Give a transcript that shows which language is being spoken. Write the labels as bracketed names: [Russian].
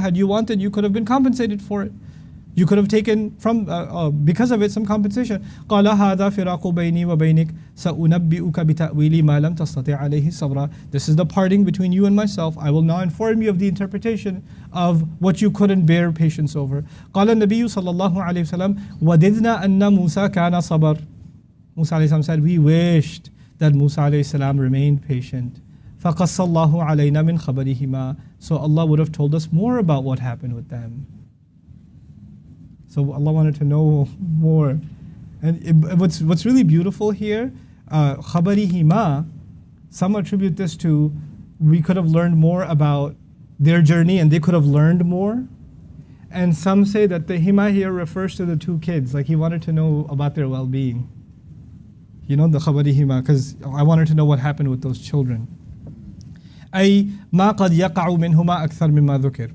[English] Had you wanted, you could have been compensated for it. You could have taken from because of it some compensation. [Arabic] قال هذا فراق بيني وبينك سأنبئك بتأويل ما لم تستطع عليه صبرا. [English] This is the parting between you and myself. I will now inform you of the interpretation of what you couldn't bear patience over. [Arabic] قال النبي صلى الله عليه وسلم وددنا أن موسى كان صبر. [English] Musa alayhi salam said, we wished that Musa alayhi salam remained patient. [Arabic] فَقَصَّ اللَّهُ عَلَيْنَا مِنْ خَبَرِهِمَا. [English] So Allah would have told us more about what happened with them. So Allah wanted to know more. And what's really beautiful here, خَبَرِهِمَا, some attribute this to, we could have learned more about their journey and they could have learned more. And some say that the hima here refers to the two kids, like he wanted to know about their well-being. You know, the khabarihima, because I wanted to know what happened with those children. [Arabic] أي ما قد يقع منهما أكثر مما ذكر.